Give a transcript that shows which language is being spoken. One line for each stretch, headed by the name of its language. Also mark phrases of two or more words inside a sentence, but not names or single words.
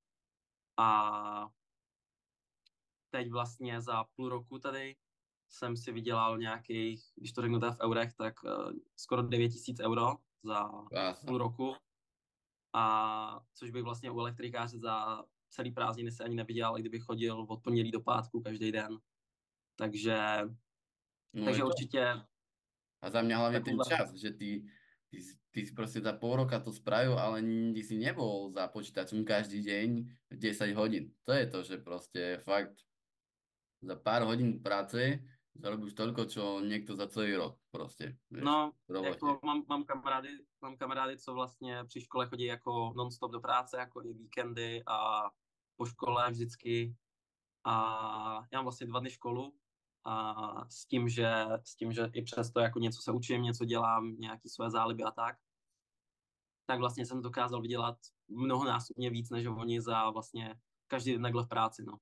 Czech: A teď vlastně za půl roku tady jsem si vydělal nějakých, když to řeknu teda v eurech, tak skoro 9 000 euro za
Slovak: Krása.
Czech: půl roku. A což bych vlastně u elektrikáře za celý prázdniny se ani nevydělal, i kdybych chodil od pondělí do pátku každý den. Takže No je
Slovak: Takže
Czech: to.
Slovak: určite A za mňa hlavne ten
Czech: taková.
Slovak: čas, že ty si proste za pol roka to spravil, ale nikdy si nebol za počítačom každý deň 10 hodín. To je to, že proste fakt za pár hodín práce zarobíš toľko, čo niekto za celý rok proste, vieš,
Czech: No,
Slovak: v robote.
Czech: jako mám kamarády, co vlastně při škole chodí jako non-stop do práce, jako i víkendy a po škole vždycky. A já mám vlastně 2 dny školu a s tím, že i přesto jako něco se učím, něco dělám, nějaký své záliby a tak vlastně jsem dokázal vydělat mnohonásobně víc, než oni za vlastně každý den takhle v práci, no.